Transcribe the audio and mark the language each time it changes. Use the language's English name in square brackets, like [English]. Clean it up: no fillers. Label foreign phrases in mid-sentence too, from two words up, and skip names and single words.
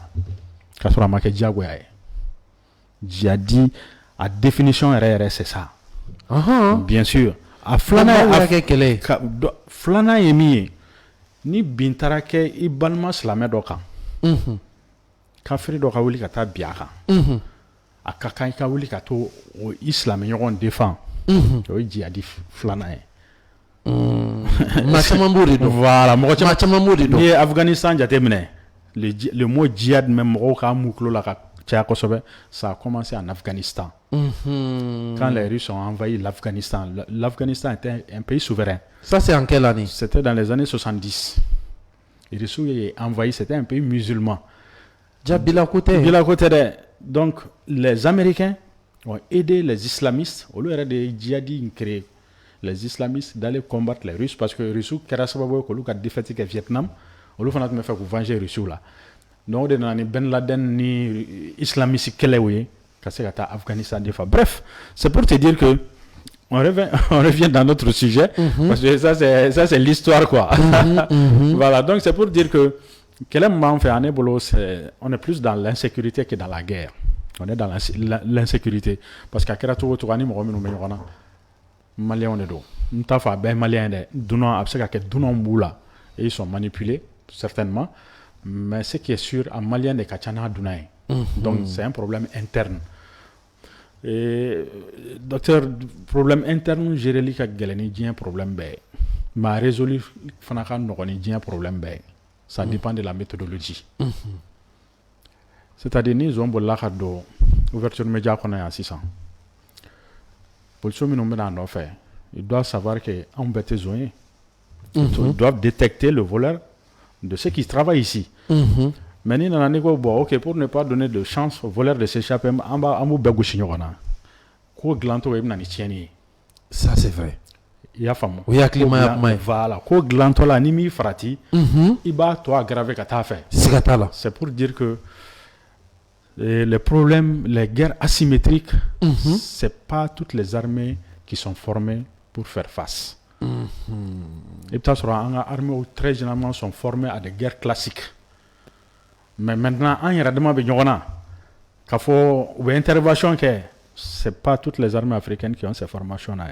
[Bambara] K'a sɔrɔ a ma kɛ diyagoya ye. Djihadi a définition yɛrɛ [French] c'est ça. Bien sûr. [Bambara] A filanan ye min ye ni bin taara kɛ i balima silamɛ dɔ kan. Kafiri dɔ ka wuli ka taa bin a kan. A ka kan i ka wuli ka to o i silamɛ ɲɔgɔn défend. O ye djihadi filanan ye. maa caman b'o de dɔn voilà mɔgɔ maa caman b'o de n'i dɔn ye Afghanistan jateminɛ le mot djihad même mɔgɔw k'a mu tulo la ka caya kosɛbɛ [French] ça a commencé en Afghanistan quand les Russes ont envahi l'Afghanistan l'Afghanistan était un pays souverain ça c'est en quelle année c'était dans les années 70 les Russes ont envahi c'était un pays musulman Bila côté donc les Américains ont aidé les islamistes au lieu de djihadistes créer les islamistes d'aller combattre les Russes parce que les Russes [Bambara] kɛra sababu ye k'olu ka défaite kɛ Vietnam olu fana tun bɛ fɛ k'u venger Russes la donc o de nana ni Ben Laden ni islamiste kɛlɛw ye ka se ka taa Afghanistan de fa [French] bref c'est pour te dire que on revient dans notre sujet parce que ça c'est l'histoire quoi voilà donc c'est pour dire que [Bambara] kɛlɛ min b'an fɛ an ne bolo [French] on est plus dans l'insécurité que dans la guerre on est dans l'insécurité parce que [Bambara] a kɛra cogo o cogo ani mɔgɔ minnu bɛ ɲɔgɔn na Maliens de don n t'a fɔ a bɛɛ ye malien dɛ dunan a bɛ se ka kɛ dunan b'u la [French] et ils sont manipulés certainement mais ce qui est sûr [Bambara] a malien de ka ca n'a dunan ye [French] donc c'est un problème interne et docteur problème interne [Bambara] géreli ka gɛlɛn ni diɲɛ problème bɛɛ ye mais a résolu fana ka nɔgɔn ni diɲɛ problème bɛɛ ye [French] ça dépend de la méthodologie [Bambara] c'est-à-dire ni zon bolila ka don ouverture média kɔnɔ yan sisan policiers minnu bɛna nɔfɛ [French] ils doivent savoir que [Bambara] anw bɛɛ tɛ zon ye [French] ils doivent détecter le voleur de ceux qui travaillent ici [Bambara] mais ni nana ni ko [French] bon ok pour ne pas donner de chance aux voleurs de s'échapper [Bambara] an b'u bɛɛ gosi ɲɔgɔn na ko dilancogo i bɛna ni tiɲɛni ye [French] ça c'est vrai [Bambara] i y'a faamu o y'a hakilimaya kuma ye voilà ko dilantɔ la ni m'i farati i b'a tɔ aggraver ka taa fɛ siga t'a la [French] c'est pour dire que les problèmes, les guerres asymétriques, c'est pas toutes les armées qui sont formées pour faire face. Et peut-être que les armées très généralement sont formées à des guerres classiques. Mais maintenant, en yéradement benyona, qu'il faut ou intervention que c'est pas toutes les armées africaines qui ont ces formations là.